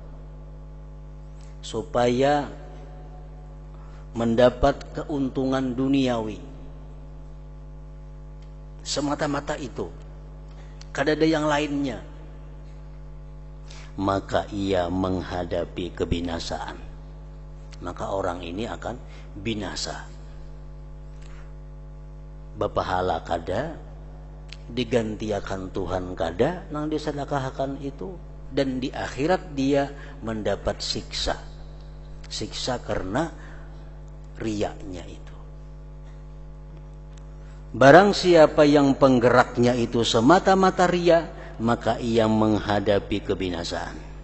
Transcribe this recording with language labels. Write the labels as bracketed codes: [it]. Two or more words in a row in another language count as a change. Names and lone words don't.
[id] supaya mendapat keuntungan duniawi, semata-mata itu, [bjn] kada ada [id] yang lainnya, maka ia menghadapi kebinasaan. Maka orang ini akan binasa. [bjn] Bapahala kada, digantiakan Tuhan kada nang disedekahkan itu, [id] dan di akhirat dia mendapat siksa. Siksa karena riyanya itu. Barang siapa yang penggeraknya itu semata-mata riya, maka ia menghadapi kebinasaan.